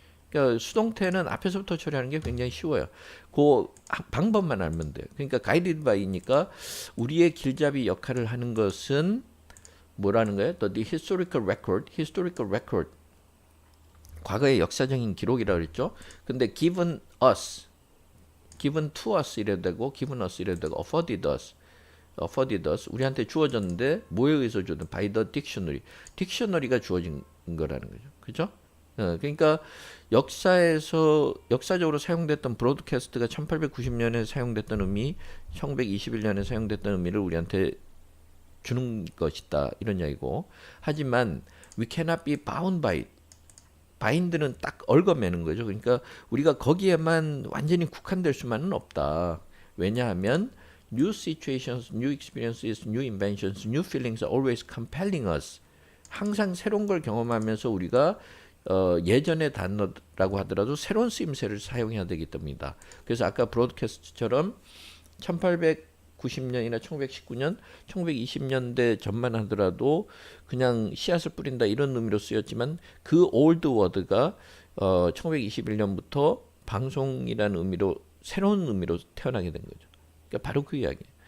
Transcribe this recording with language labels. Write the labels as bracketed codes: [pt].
[ko] 그러니까 수동태는 앞에서부터 처리하는 게 굉장히 쉬워요. 그 방법만 알면 돼요. 그러니까 guided by니까 우리의 길잡이 역할을 하는 것은 뭐라는 거예요? [en] The historical record [ko] 과거의 역사적인 기록이라고 그랬죠. 근데 [en] given us, given to us [ko] 이래도 되고 given us 이래도 되고 [en] afforded us [ko] 우리한테 주어졌는데 뭐에 의해서 주어진 [en] by the dictionary. [ko] 딕셔너리가 주어진 거라는 거죠. 그죠? 그러니까 역사적으로 사용됐던 브로드캐스트가 1890년에 사용됐던 의미, 1921년에 사용됐던 의미를 우리한테 주는 것이다 이런 이야기고, 하지만 [en] we cannot be bound by it. [ko] 바인드는 딱 얽어매는 거죠. 그러니까 우리가 거기에만 완전히 국한될 수만은 없다. 왜냐하면 [en] new situations, new experiences, new inventions, new feelings are always compelling us. [ko] 항상 새로운 걸 경험하면서 우리가 예전의 단어라고 하더라도 새로운 쓰임새를 사용해야 되기 때문이다. 그래서 아까 브로드캐스트처럼 1890년이나 1919년, 1920년대 전만 하더라도 그냥 씨앗을 뿌린다 이런 의미로 쓰였지만 그 올드 워드가 1921년부터 방송이라는 의미로 새로운 의미로 태어나게 된 거죠. 그러니까 바로 그 이야기예요.